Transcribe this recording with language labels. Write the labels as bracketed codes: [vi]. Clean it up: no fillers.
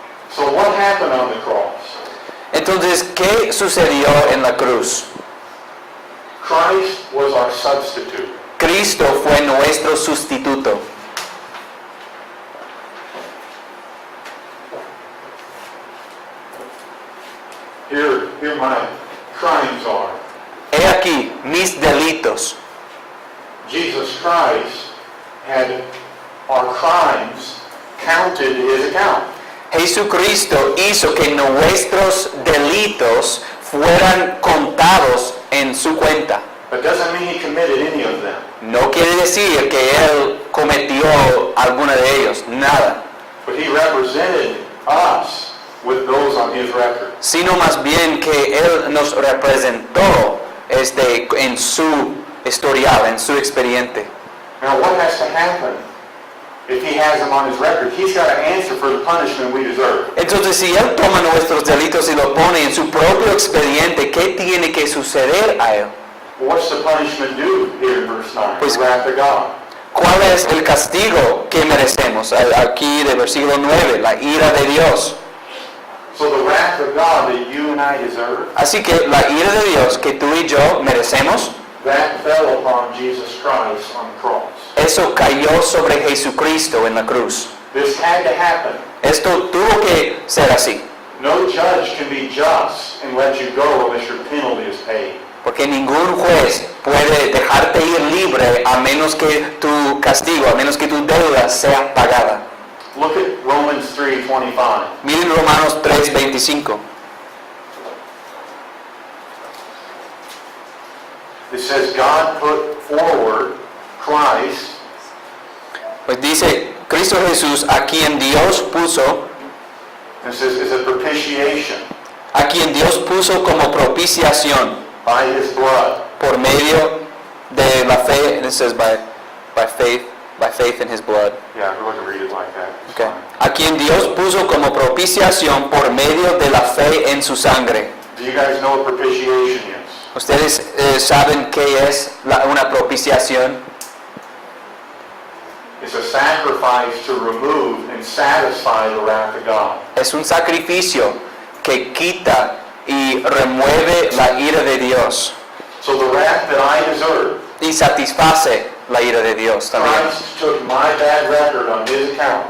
[en] So what happened on the cross? [es] Entonces, ¿qué sucedió en la cruz? [en] Christ was our substitute. [es] Cristo fue nuestro sustituto. [en] Here my crimes are. [es] He aquí mis delitos. [en] Jesus Christ had our crimes counted to his account. [es] Jesucristo hizo que nuestros delitos fueran contados en su cuenta. [en] That doesn't mean he committed any of them. [es] No quiere decir que Él cometió alguna de ellos, nada. [en] But he represented us with those on his record. [es] Sino más bien que Él nos representó en su historial, en su expediente. [en] Now what has to happen if he has them on his record? He's got to answer for the punishment we deserve. [es] Entonces, si Él toma nuestros delitos y lo pone en su propio expediente, ¿qué tiene que suceder a Él? [en] What's the punishment due here in verse 9? [es] Pues- [en] The wrath of God. [es] ¿Cuál es el castigo que merecemos? Aquí de versículo 9, la ira de Dios. [en] So the wrath of God that you and I deserve, [es] Así que la ira de Dios que tú y yo merecemos, [en] that fell upon Jesus Christ on the cross. [es] eso cayó sobre Jesucristo en la cruz. [en] This had to happen. [es] Esto tuvo que ser así, [en] No judge can be just and let you go unless your penalty is paid. [es] porque ningún juez puede dejarte ir libre a menos que tu castigo, a menos que tu deuda sea pagada. [en] Look at Romans 3:25. [es] Miren Romanos 3:25. [en] It says God put forward Christ [es] Pues dice, Cristo Jesús, a quien Dios puso, [en] and says is a propitiation [es] a quien Dios puso como propiciación [en] by his blood. [es] por medio de la fe, [en] and it says by faith in his blood. Yeah, we're going to read it like that. It's Okay. fine. [es] A quien Dios puso como propiciación por medio de la fe en su sangre. [en] Do you guys know what propitiation is? [es] ¿Ustedes saben qué es una propiciación? [en] It's a sacrifice to remove and satisfy the wrath of God. [es] Es un sacrificio que quita y remueve la ira de Dios [en] So the wrath that I deserve, [es] y satisface la ira de Dios también. [en] Christ took my bad record on his account.